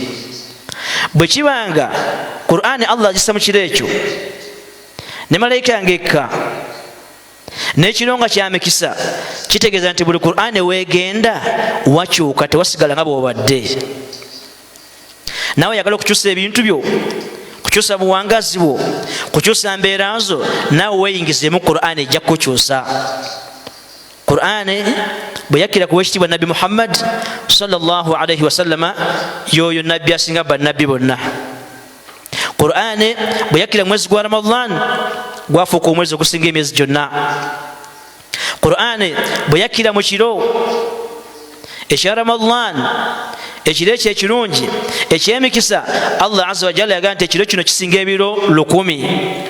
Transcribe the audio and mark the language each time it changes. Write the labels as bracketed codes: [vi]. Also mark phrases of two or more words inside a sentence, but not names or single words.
[lg] Bwe kibanga Qur'an Allah agissa mu kiro ekyo ne malayika yange ekka n'ekiro nga kya mikisa, kitegeeza nti buli Qur'an weegenda wakyuka, tewasigala nga bw'obadde. Nawe yagala okukyusa ebintu byo, kukyusa buwangazi bwo, kukyusa mbeera zo, naawe weeyingizemu Qur'an ejja kukyusa. Qur'an bwe yakira ku w'ekitiibwa Nabi Muhammad [ar] صلى الله عليه وسلم, [lg] y'oyo nabbi asinga bannabbi bonna. Qur'an bwe yakira mwezi gwa Ramadhan gwafuuka omwezi okusinga emyezi gyonna. Qur'ani bwe yakkira mu kiro ekya Ramadhan, ekiro ekyo ekirungi ekyemikisa, Allah [ar] عز وجل [lg] yagamba nti ekiro kino kisinga ebiro 100.